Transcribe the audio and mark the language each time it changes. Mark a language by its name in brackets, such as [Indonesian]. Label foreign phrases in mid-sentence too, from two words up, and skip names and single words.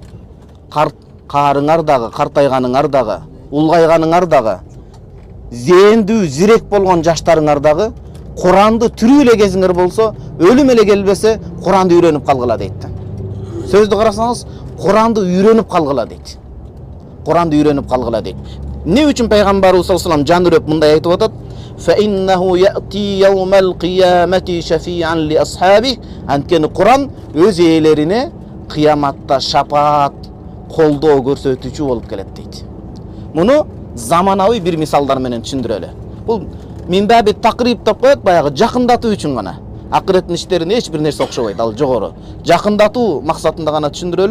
[Kyrgyz] Карыңар дагы, картайганыңар дагы, улгайганыңар дагы, зээндүү, зирек болгон жаштарыңар дагы Куранды түрүү эле кезиңер болсо, өлүм эле келбесе, Куранды үйрөнүп калгыла дейт. Сөздү карасаңыз, Куранды үйрөнүп калгыла дейт. Куранды үйрөнүп калгыла дейт. Эмне үчүн пайгамбарыбыз [Arabic] صلى الله عليه وسلم [Kyrgyz] жан үрөп мындай айтып атат? [Arabic] فإنه يأتي يوم القيامة شفيعا لأصحابه. [Kyrgyz] Анткени Куран өз ээлерине кыяматта шапаат, колдоо көрсөтүүчү болуп келет дейт. Муну заманауи бир мисалдар менен түшүндүрөлү. Бул [Arabic] من باب التقريب [Kyrgyz] деп коет, баягы жакындатуу үчүн гана. Акыреттин иштерине эч бир нерсе окшобойт, ал жогору. Жакындатуу максатында гана түшүндүрөлү.